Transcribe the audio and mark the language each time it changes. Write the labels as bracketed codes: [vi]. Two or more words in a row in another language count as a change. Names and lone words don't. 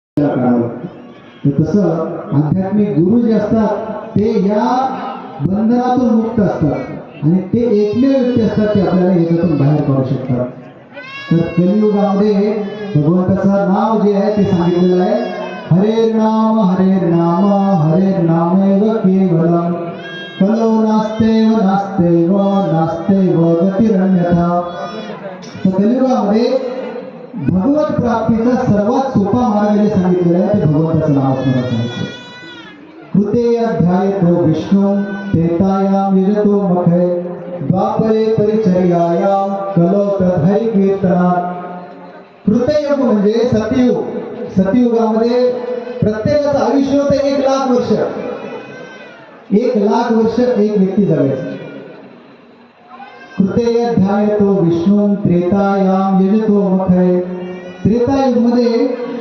[mr] करावं. तर तसं आध्यात्मिक गुरु जे असतात ते या बंधनातून मुक्त असतात आणि ते एकमेव व्यक्ती असतात ते आपल्याला याच्यातून बाहेर काढू शकतात. तर कलियुगामध्ये भगवंताचं नाव जे आहे ते सांगितलेलं आहे, [sa] हरे नाम हरे नामेव केवलम कलो नास्तेव नास्तेव नास्तेव गतिरन्यथा. [mr] तर कलियुगामध्ये भगवत प्राप्तीचा सर्वात सोपा मार्ग जे सांगितलेला आहे ते भगवंताचं नाव स्मरण करायचं. [sa] कृते अध्यायतो विष्णू त्रेतायाम यजतो मखे द्वापरे परिचर्यायाम कलो तद्हरि कीर्तनात. [mr] कृतयुग म्हणजे सतयुग. सतयुगामध्ये प्रत्येकाचं आयुष्य होतं 1,00,000 वर्ष. 1,00,000 वर्ष एक व्यक्ती जगायची. [sa] कृते अध्यायतो विष्णू त्रेतायाम यजतो मखे. [mr] त्रेतायुग मध्ये